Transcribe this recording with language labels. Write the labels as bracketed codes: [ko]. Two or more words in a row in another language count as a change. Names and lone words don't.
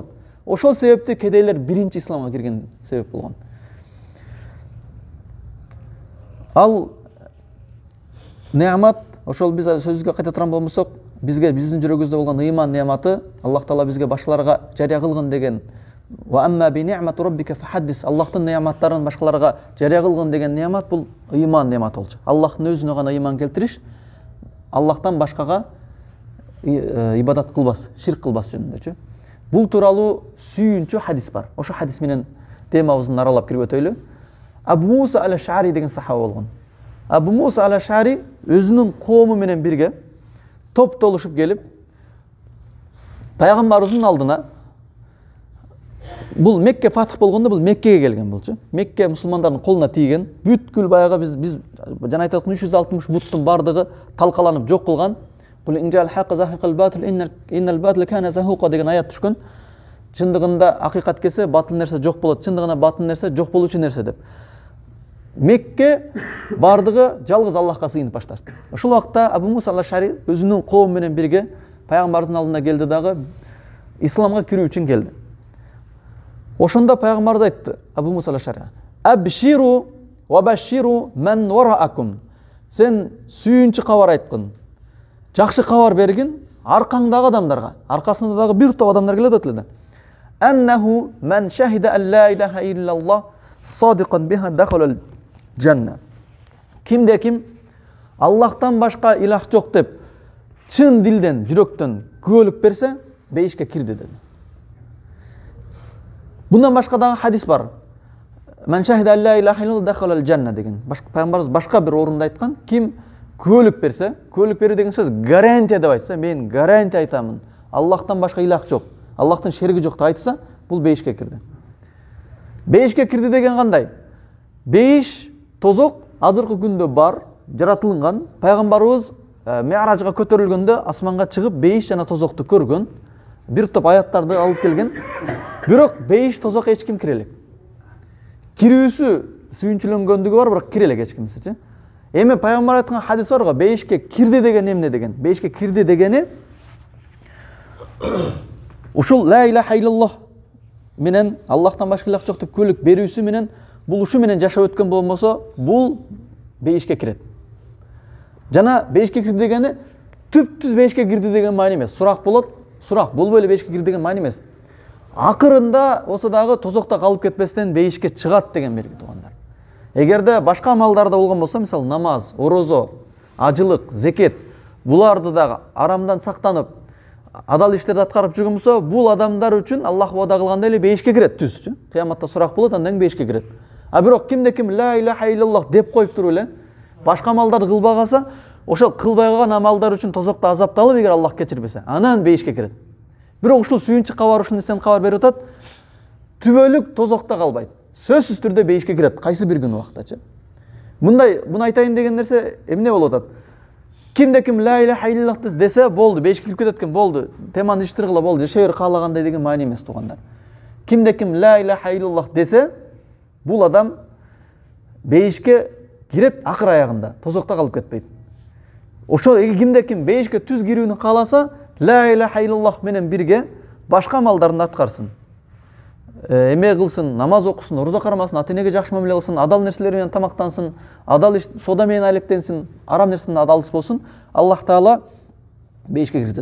[ky] Ошол себепти кедейлер биринчи исламга кирген себеп болгон. Ал неамат, ошол биз сөзүбүзгө кайта турган болмосок, бизге биздин жүрөгүбүздө болгон ыйман неаматы Аллах Таала бизге башкаларга жарыя кылган деген. [ar] وأما بنعمة ربك فحدث. [ky] Аллахтын неаматтарын башкаларга жарыя кылган деген неамат бул ыйман неаматы болчу. Аллахтын өзүнө гана ыйман келтириш, Аллахтан башкага ибадат кылбас, ширк кылбас жөнүндө. Бул тууралуу сүйүнчү хадис бар. Ошо хадис менен темабызды аралап кирип өтөйлү. Абу Муса ал-Аш'ари деген сахаба болгон. Абу Муса ал-Аш'ари өзүнүн коому менен бирге топтолушуп келип, пайгамбарыбыздын алдына, бул Мекке фатых болгондо бул Меккеге келген болчу. Мекке мусулмандардын колуна тийген. Бүткүл баягы биз жана айткан 360 буттун бардыгы талкаланып жок кылган. [ar] قل جاء الحق وزهق الباطل إن الباطل كان زهوقا деген аят түшкөн. [ky] Чындыгында акыйкат келсе батыл нерсе жок болот, чындыгында батыл нерсе жок болуучу нерсе деп. Мекке бардыгы жалгыз Аллахка сыйынып башташты. Ошол убакта Абу Муса ал-Аш'ари өзүнүн коому менен бирге пайгамбардын алдына келди дагы исламга кирүү үчүн келди. Ошондо пайгамбар айтты Абу Муса ал-Аш'ари: [ar] "أبشروا وبشروا من وراءكم." [ky] Сен сүйүнчү кабар айткын, жакшы кабар бергин аркаңдагы адамдарга. Аркасында дагы бир топ адамдар келет эле да. [ar] أنه من شهد أن لا إله إلا الله صادقا بها دخل الجنة. [ky] Кимде ким Аллахтан башка илах жок деп чын дилден, жүрөктөн күбөлүк берсе, бейишке кирди dedi. [tr] Bundan başka da hadis var. [ar] من شهد لا إله إلا الله دخل الجنة деген. [ky] Пайгамбарыбыз башка бир орунда айткан, ким күбөлүк берсе, күбөлүк берүү деген сөз гарантия деп айтса, мен гарантия айтамын. Аллахтан башка илах жок, Аллахтын шерги жок деп айтса, бул бейишке кирди. Бейишке кирди деген кандай? Бейиш тозок азыркы күндө бар, жаратылган. Пайгамбарыбыз Ми'ражга көтөрүлгөндө асманга чыгып бейиш жана тозокту көргөн. Бир топ аяттарды алып келген. Бирок бейиш тозокко эч ким кире элек. Кирүүсү сүйүнчүлөнгөндүгү бар, бирок кире элек эч кимсечи. Эми пайгамбар айткан хадис барго, бейишке кирди деген эмне деген? Бейишке кирди дегени ушул [ar] لا إله إلا الله [ky] менен Аллахтан башка илах жок деп күбөлүк берүүсү менен, бул ушу менен жашап өткөн болмосо, бул бейишке кирет. Жана бейишке кирди дегени түп-түз бейишке кирди деген маани эмес. Сурак болот, сурак болбой эле бейишке кирди деген маани эмес. Акырында осы дагы тозокто калып кетпестен бейишке чыгат деген белги туугандар. Эгерде башка амалдарда болгон болсо, мисалы намаз, орозо, ажылык, зекет, буларды дагы арамдан сактанып, адал иштерди аткарып жүргөн болсо, бул адамдар үчүн Аллах вада кылгандай эле бейишке кирет түз. Кыяматта сурак болот, андан кийин бейишке кирет. А бирок кимде ким [ar] لا إله إلا الله [ky] деп коюп туруп эле башка амалдарды кылбагаса, ошол кылбай калган амалдар үчүн тозокто азапталып, эгер Аллах кечирбесе, анан бейишке кирет. Бирок ушул сүйүнчү кабар ушул нерсени кабар берип атат. Түбөлүк тозокто калбайт. Сөзсүз түрдө бейишке кирет, кайсы бир күн убактачы. Мындай, буну айтайын деген нерсе эмне болуп атат? Кимде ким [ar] لا إله إلا الله [ky] десе, болду, бейишке кирип кетет экен, болду. Теманы иштиргыла, болду, жашай бер каалагандай деген маани эмес туугандар. Кимде ким [ar] لا إله إلا الله [ky] десе, бул адам бейишке кирет акыр аягында, тозокто калып кетпейт. Ошо кимде ким бейишке түз кирүүнү кааласа, [ar] لا إله إلا الله [ky] менен бирге башка амалдарды аткарсын. эме кылсын, намаз окусун, оруза карамасын, ата энеге жакшы мамиле кылсын, адал нерселер менен тамактансın, адал сода менен алектенсин, арам нерседен адалсыз болсун, Аллах Таала бейишке киргизет.